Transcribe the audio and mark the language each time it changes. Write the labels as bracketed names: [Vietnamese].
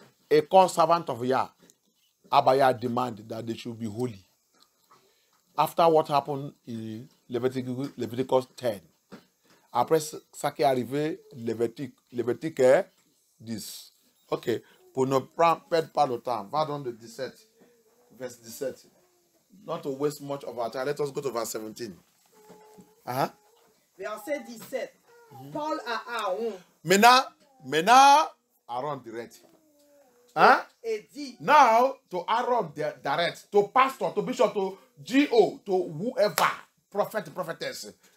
[English] A servant of Yah. Abaya demand that they should be holy. After what happened in Leviticus 10. [French] Après ça qui est arrivé, Lévitique 10. Ok, pour ne perdre pas le temps, va dans le 17, verse 17. [English] Not to waste much of our time, let us go to verse 17. [French] Verset 17. Paul à Aaron. Maintenant, Aaron direct. Et dit. [English] Now, to Aaron direct, to pastor, to bishop, to GO, to whoever, prophet, prophetess.